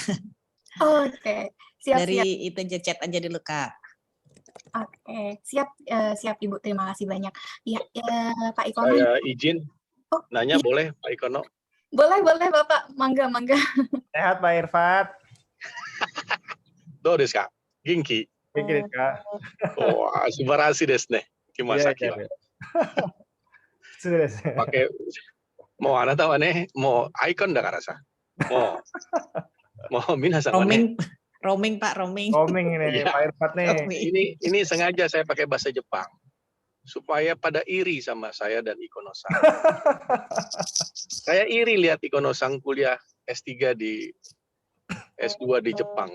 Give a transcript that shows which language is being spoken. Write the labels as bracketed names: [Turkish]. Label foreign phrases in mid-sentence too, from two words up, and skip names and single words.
[Indonesian] Oke, siap-siap. Dari itu aja chat aja dulu, Kak. Oke, siap Ibu. Terima kasih banyak. Ya, Pak Ikono. Saya izin nanya ya. Boleh Pak Ikono? Boleh Bapak. Mangga. Sehat Pak Irfat. [Japanese] どうですか? Genki? 元気ですか? Wah, 素晴らしいですね。きまさきは. Pakai もうあなたはね、もうアイコンだからさ。もう皆さんはね。 [Indonesian] Roaming Pak, roaming. Roaming ini ya. Pak Irfat nih. Ini sengaja saya pakai bahasa Jepang supaya pada iri sama saya dan Ikono-san. Saya iri lihat Ikono-san kuliah S3 di S2 di Jepang.